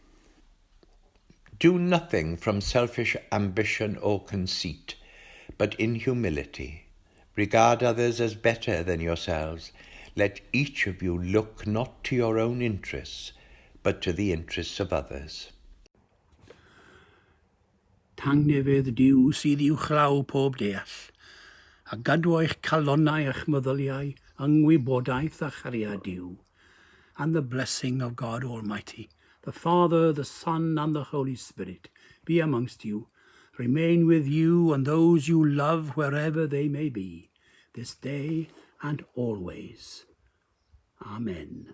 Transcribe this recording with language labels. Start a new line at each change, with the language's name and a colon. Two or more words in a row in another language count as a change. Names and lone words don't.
English: Do nothing from selfish ambition or conceit, but in humility. Regard others as better than yourselves. Let each of you look not to your own interests, but to the interests of others.
Welsh: Tangnefydd Duw sydd i'w chlaw pob deall, a gadw eich calonnau eich meddyliau, yngwybodaeth a chariad Duw,
English: and the blessing of God Almighty, the Father, the Son, and the Holy Spirit, be amongst you, remain with you and those you love wherever they may be, this day and always. Amen.